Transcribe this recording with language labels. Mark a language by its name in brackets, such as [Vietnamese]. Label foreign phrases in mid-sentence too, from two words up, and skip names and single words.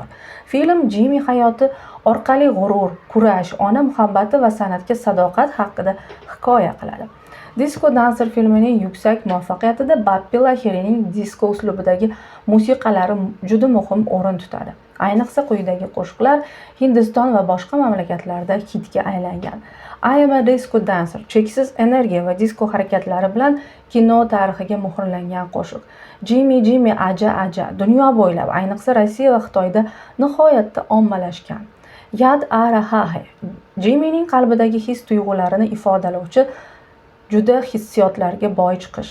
[Uzbek] Film Jimmy hayoti orqali g'urur, kurash, ona muhabbati va san'atga sadoqat haqida hikoya qiladi. Disco Dancer filmining yuksak muvaffaqiyatida Bappi Lahirining disko uslubidagi musiqalari juda muhim o'rin tutadi. Ayniqsa quyidagi qo'shiqlar Hindiston va boshqa mamlakatlarda hitga aylangan. I am a Disco Dancer cheksiz energiya va disko harakatlari bilan kino tarixiga muhrlangan qo'shiq. Jimmy Jimmy aja aja dunyo bo'ylab, ayniqsa Rossiya va Xitoyda nihoyatda ommalashgan. Yad a raha hai Jimmyning qalbidagi his-tuyg'ularini ifodalovchi juda hissiyotlarga boy chiqish.